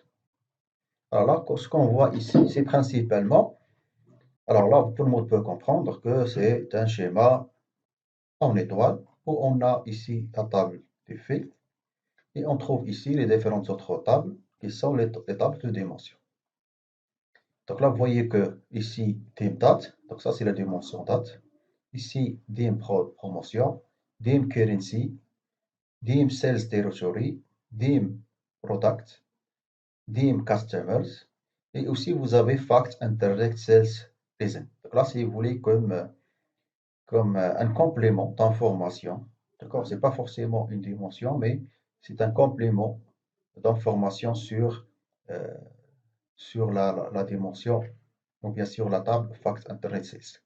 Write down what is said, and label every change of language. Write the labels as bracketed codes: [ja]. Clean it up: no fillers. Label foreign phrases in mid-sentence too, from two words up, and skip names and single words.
[fr] Alors là, ce qu'on voit ici, c'est principalement, alors là, tout le monde peut comprendre que c'est un schéma en étoile où on a ici la table des fils et on trouve ici les différentes autres tables qui sont les tables de dimension. Donc là, vous voyez que ici, [en] dim date, [fr] donc ça c'est la dimension date. Ici, [en] dim promotion, dim currency, dim sales territory, dim product, dim customers, [fr] et aussi vous avez [en] fact indirect sales reason. [fr] Donc là, si vous voulez comme un complément d'information, d'accord, c'est pas forcément une dimension, mais c'est un complément d'information euh, sur la dimension, donc bien sûr la table [en] fact indirect sales.